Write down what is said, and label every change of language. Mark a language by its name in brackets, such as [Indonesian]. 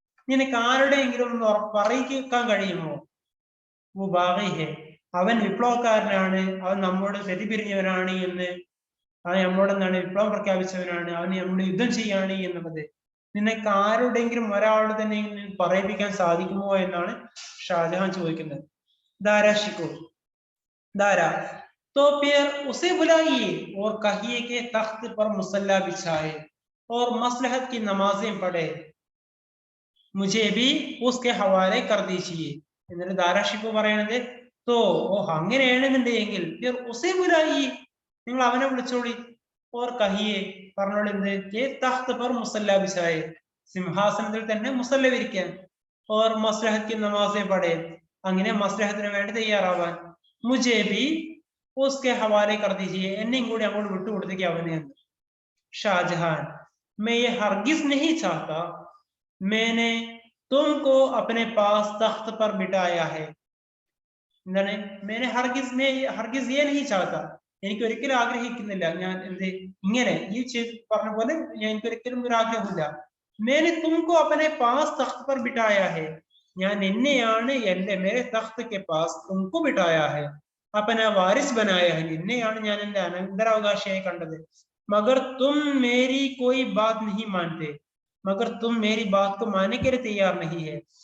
[Malayalam] നിനക്ക് ആരുടെയെങ്കിലും ഒന്ന് പറയിക്കാൻ കഴിയുമോ? [Hindi] വോ ബാഗി ഹെ, [Malayalam] അവൻ വിപ്ലവക്കാരനാണ്, അവൻ നമ്മോട് തെറ്റിപ്പിരിഞ്ഞവനാണ് എന്ന്, അവൻ നമ്മോട് എന്താണ് വിപ്ലവം പ്രഖ്യാപിച്ചവനാണ്, അവന് നമ്മോട് യുദ്ധം ചെയ്യാണ് എന്നുള്ളത് നിനക്ക് ആരുടെങ്കിലും ഒരാളുടെ തന്നെ പറയിപ്പിക്കാൻ സാധിക്കുമോ എന്നാണ് ഷാജഹാൻ ചോദിക്കുന്നത്. [Hindi] दारा शिको, दारा तो फिर उसे बुलाइए और कहिए कि तख्त पर मुसल्ला बिछाए और मसलहत की नमाजें पढ़े, मुझे भी उसके हवाले कर दीजिए. [Malayalam] എന്നിട്ട് दारा शिको പറയുന്നത് तो ഓ അങ്ങനെയാണെന്നുണ്ടെങ്കിൽ [Hindi] फिर उसे बुलाइए, [Malayalam] നിങ്ങൾ അവനെ വിളിച്ചോളി. [Hindi] और कहिए [Malayalam] പറഞ്ഞോളി എന്ത്? [Hindi] तख्त पर मुसल्ला बिछाए, [Malayalam] സിംഹാസനത്തിൽ തന്നെ മുസല്ല വിരിക്കാൻ. [Hindi] और मसलहत की नमाजें पढ़े, [Malayalam] അങ്ങനെ മസ്ലഹത്തിന് വേണ്ടി തയ്യാറാവാൻ. [Hindi] मुझे भी उसके हवाले कर दीजिए, [Malayalam] എന്നെയും കൂടി അങ്ങോട്ട് വിട്ടുകൊടുത്തേക്ക് അവനെ. [Hindi] शाहजहां मैं ये हरगिज नहीं चाहता, मैंने तुमको अपने पास तख्त पर बिठाया है. [Malayalam] എന്താണ്? [Hindi] मैंने हरगिज ये नहीं चाहता, [Malayalam] എനിക്ക് ഒരിക്കലും ആഗ്രഹിക്കുന്നില്ല ഞാൻ എന്ത് ഇങ്ങനെ ഈ പറഞ്ഞ പോലെ എനിക്ക് ഒരിക്കലും ഒരു ആഗ്രഹമില്ല. [Hindi] मैंने तुमको अपने पास तख्त पर बिठाया है, [Malayalam] ഞാൻ എന്നെയാണ് എന്റെ [Hindi] मेरे तख्त के पास तुमको बिठाया है, अपना वारिस बनाया है, [Malayalam] എന്നെയാണ് ഞാൻ എന്റെ അനന്തരാവകാശിയായി കണ്ടത്. [Hindi] मगर तुम मेरी कोई बात नहीं मानते, मगर तुम मेरी बात को मानने के लिए तैयार नहीं है.